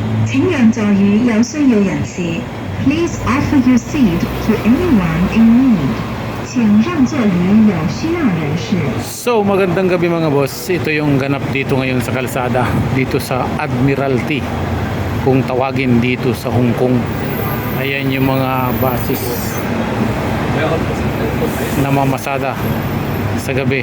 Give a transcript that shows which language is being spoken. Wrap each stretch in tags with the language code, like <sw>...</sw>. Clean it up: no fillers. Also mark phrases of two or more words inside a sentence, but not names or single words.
<yue>請讓座與有需要人士。</yue> <en>Please offer your seat to anyone in need.</en> <yue>請讓座與有需要人士。</yue> <tl>So magandang gabi mga boss. Ito yung ganap dito ngayon sa kalsada, dito sa Admiralty, kung tawagin dito sa Hong Kong. Ayan yung mga basis na mamasada sa gabi.</tl>